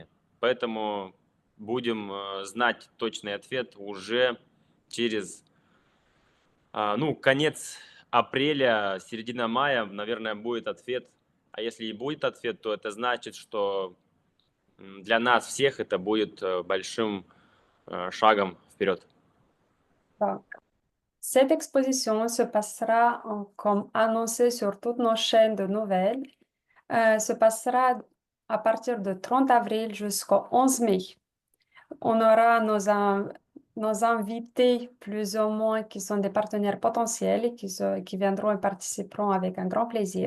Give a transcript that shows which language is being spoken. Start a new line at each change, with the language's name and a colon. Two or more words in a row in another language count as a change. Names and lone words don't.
Russian: Поэтому будем знать точный ответ уже через конец апреля, середина мая, наверное, будет ответ. А если и будет ответ, то это значит, что для нас всех это будет большим шагом вперед.
French: Donc, cette exposition se passera, comme annoncé sur toutes nos chaînes de nouvelles, se passera à partir du 30 avril jusqu'au 11 mai. On aura nos invités, plus ou moins, qui sont des partenaires potentiels et qui viendront et participeront avec un grand plaisir.